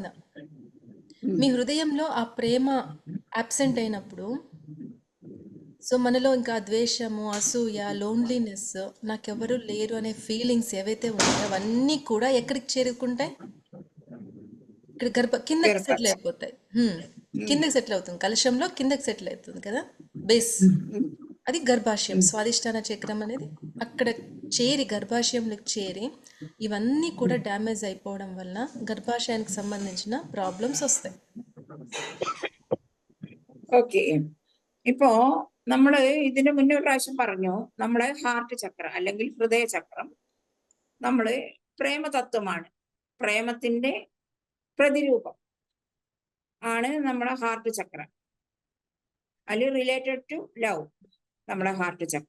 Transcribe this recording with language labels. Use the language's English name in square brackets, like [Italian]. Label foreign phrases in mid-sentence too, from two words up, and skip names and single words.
[Telugu] మీ హృదయంలో ఆ ప్రేమ అబ్సెంట్ అయినప్పుడు, సో మనలో ఇంకా ద్వేషము, అసూయ, లోన్లీనెస్, నాకెవరు లేరు అనే ఫీలింగ్స్ ఏవైతే ఉన్నాయో అవన్నీ కూడా ఎక్కడికి చేరుకుంటాయి, ఇక్కడ కిందకి సెటిల్ అయిపోతాయి. కిందకి సెటిల్ అవుతుంది, కలశంలో కిందకి సెటిల్ అవుతుంది కదా బేస్. అది గర్భాశయం, స్వాధిష్ఠాన చక్రం అనేది అక్కడ చేరి, గర్భాశయంలోకి చేరి ఇవన్నీ కూడా డ్యామేజ్ అయిపోవడం వల్ల గర్భాశయానికి సంబంధించిన ప్రాబ్లమ్స్ వస్తాయి. [Malayalam] ഓക്കെ. ഇപ്പോ നമ്മള് ഇതിന് മുന്നേ ഒരു പ്രാവശ്യം പറഞ്ഞു, നമ്മളെ ഹാർട്ട് ചക്ര അല്ലെങ്കിൽ ഹൃദയ ചക്രം നമ്മള് പ്രേമതത്വമാണ്, പ്രേമത്തിന്റെ പ്രതിരൂപം ആണ് നമ്മളെ ഹാർട്ട് ചക്ര, അല്ലെങ്കിൽ [English] related to love [Malayalam] നമ്മളെ ഹാർട്ട് ചക്ര.